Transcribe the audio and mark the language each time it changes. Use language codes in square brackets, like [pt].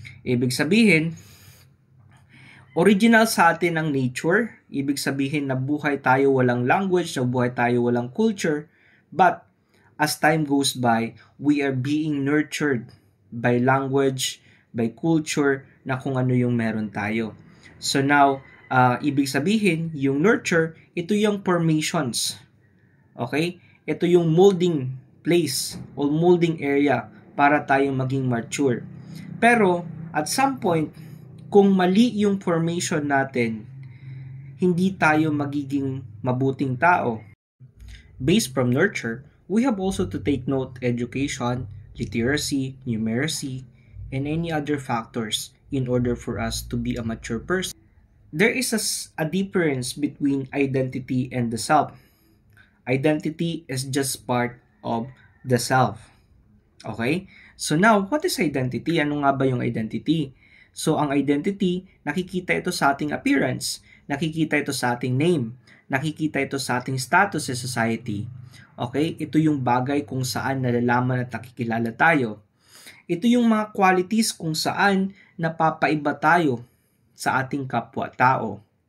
[tl] Ibig sabihin, original sa atin ang nature. Ibig sabihin na buhay tayo walang language, na buhay tayo walang culture. [en] But as time goes by, we are being nurtured by language, by culture, [tl] na kung ano yung meron tayo. So now, ibig sabihin, yung nurture, ito yung formations. Okay? Ito yung molding place o molding area para tayo maging mature. Pero, [en] at some point, [tl] kung mali yung formation natin, hindi tayo magiging mabuting tao. [en] Based from nurture, we have also to take note education, literacy, numeracy, and any other factors in order for us to be a mature person. There is a difference between identity and the self. Identity is just part of the self. Okay? So now, what is identity? [tl] Ano nga ba yung identity? So ang identity, nakikita ito sa ating appearance, nakikita ito sa ating name, nakikita ito sa ating status sa society. Okay? Ito yung bagay kung saan nalalaman at nakikilala tayo. Ito yung mga qualities kung saan napapaiba tayo sa ating kapwa-tao.